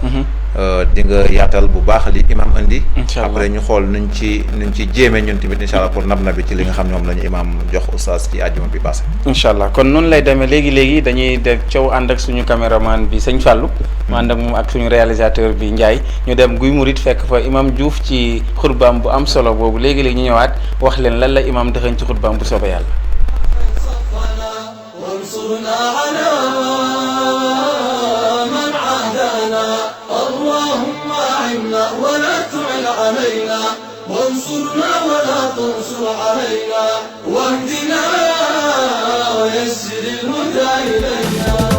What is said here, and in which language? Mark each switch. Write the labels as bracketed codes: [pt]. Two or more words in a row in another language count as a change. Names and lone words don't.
[wo] di nga yaatal bu baax li imam andi. après ñu xool nuñ ci jéemee ñun tamit [ar] إن شاء الله [wo] pour nab bi ci li nga xam ne moom la ñu imam jox Oustaz ci àjjuma bi passé. [ar] إن شاء الله [wo] kon noonu lay demee léegi dañuy def coow ànd ak suñu caméraman bi sëñ Fallou. mu ànd ak moom ak suñu réalisateur bi Ndiaye ñu dem Guy Murit fekk fa imam Diouf ci xutbaam bu am solo boobu léegi ñu ñëwaat wax leen lan la imam dëxëñ ci xutbaam bu soobee yàlla. [ar] وانصرنا على من عادانا اللهم أعنا ولا تعن علينا وانصرنا ولا تنصر علينا واهدنا ويسر الهدى إلينا